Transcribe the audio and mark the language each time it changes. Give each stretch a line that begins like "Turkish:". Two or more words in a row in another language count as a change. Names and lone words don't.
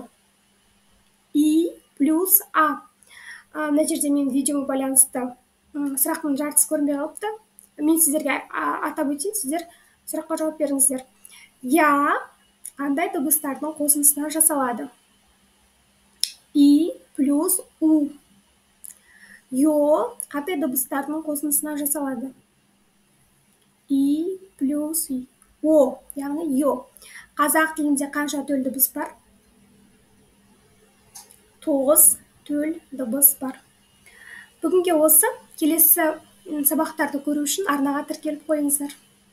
Kazakh: И плюс а. Мына жерде мен видеоға байланысты сұрақтың жартысы көрінбей қалыпты. Мен сіздерге атап өтейін, сіздер сұраққа жауап беріңіздер. Я қандай дыбыстардың қосындысынан жасалады? И плюс у. Йо қандай дыбыстардың қосындысынан жасалады? И плюс о, яғни йо. Қазақ тілінде қанша төл дыбыс бар? 9 төл дыбыс бар. Бүгінге осы. Келесі сабақтарды көру үшін арнаға тіркеліп қойыңыздар.